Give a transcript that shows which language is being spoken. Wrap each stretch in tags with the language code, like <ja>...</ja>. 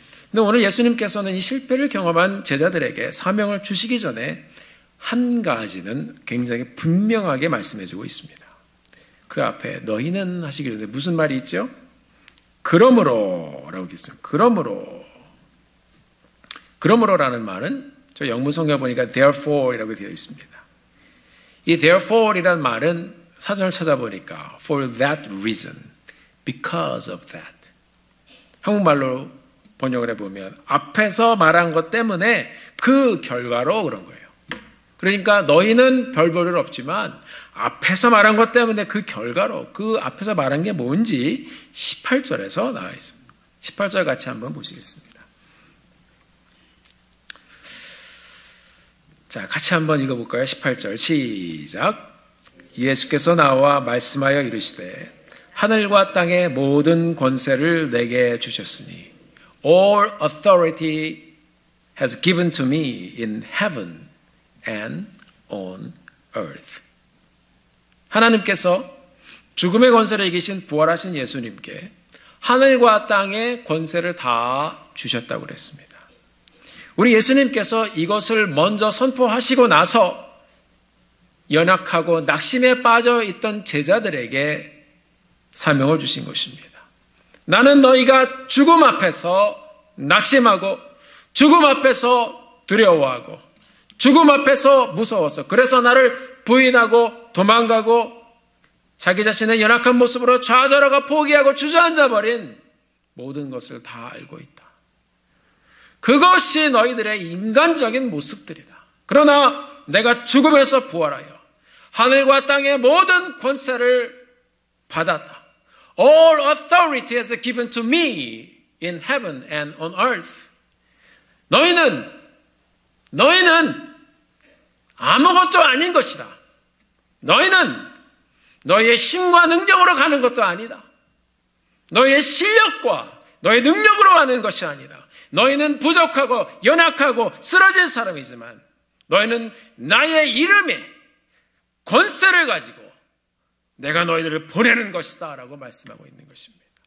<ko>근데 오늘 예수님께서는 이 실패를 경험한 제자들에게 사명을 주시기 전에 한 가지는 굉장히 분명하게 말씀해주고 있습니다. 그 앞에 너희는 하시기 전에 무슨 말이 있죠? 그러므로 라고 있습니다. 그러므로라는 말은 저 영문 성경에 보니까 therefore이라고 되어 있습니다. 이 therefore이라는 말은 사전을 찾아보니까</ko> <en>for that reason, because of that.</en> <ko>한국말로 번역을 해보면 앞에서 말한 것 때문에 그 결과로 그런 거예요. 그러니까 너희는 별 볼 일 없지만 앞에서 말한 것 때문에 그 결과로 그 앞에서 말한 게 뭔지 18절에서 나와 있습니다. 18절 같이 한번 보시겠습니다. 자, 같이 한번 읽어볼까요? 18절 시작. 예수께서 나와 말씀하여 이르시되 하늘과 땅의 모든 권세를 내게 주셨으니</ko> <en>All authority has given to me in heaven and on earth.</en> <ko>하나님께서 죽음의 권세를 이기신 부활하신 예수님께 하늘과 땅의 권세를 다 주셨다고 그랬습니다. 우리 예수님께서 이것을 먼저 선포하시고 나서 연약하고 낙심에 빠져 있던 제자들에게 사명을 주신 것입니다. 나는 너희가 죽음 앞에서 낙심하고 죽음 앞에서 두려워하고 죽음 앞에서 무서워서 그래서 나를 부인하고 도망가고 자기 자신의 연약한 모습으로 좌절하고 포기하고 주저앉아버린 모든 것을 다 알고 있다. 그것이 너희들의 인간적인 모습들이다. 그러나 내가 죽음에서 부활하여 하늘과 땅의 모든 권세를 받았다.</ko> <en>All authority is given to me in heaven and on earth.</en> <ko>너희는 아무것도 아닌 것이다. 너희는 너희의 힘과 능력으로 가는 것도 아니다. 너희의 실력과 너희의 능력으로 가는 것이 아니다. 너희는 부족하고 연약하고 쓰러진 사람이지만 너희는 나의 이름에 권세를 가지고 내가 너희들을 보내는 것이다 라고 말씀하고 있는 것입니다.</ko>